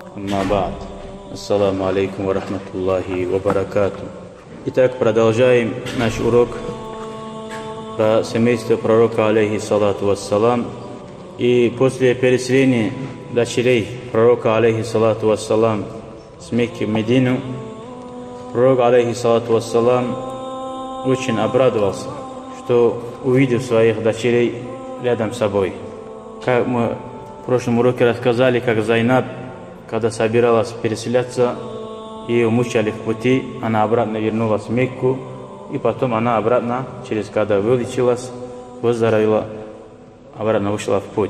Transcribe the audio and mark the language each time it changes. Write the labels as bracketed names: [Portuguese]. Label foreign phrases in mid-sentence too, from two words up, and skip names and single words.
[Russian] Мух1аммада. [Arabic] السلام عليكم ورحمة الله وبركاته. [Russian] Итак, продолжаем наш урок про семейство пророка, [Arabic] عليه الصلاة والسلام. [Russian] И после переселения дочерей пророка, [Arabic] عليه الصلاة والسلام, [Russian] с Мекки в Медину, пророк, [Arabic] عليه الصلاة والسلام, [Russian] очень обрадовался, что увидел своих дочерей рядом с собой. Как мы в прошлом уроке рассказали, как Зайнаб, когда собиралась переселяться, ее мучали в пути, она обратно вернулась в Мекку, и потом она обратно, когда вылечилась, выздоровела, обратно вышла в путь.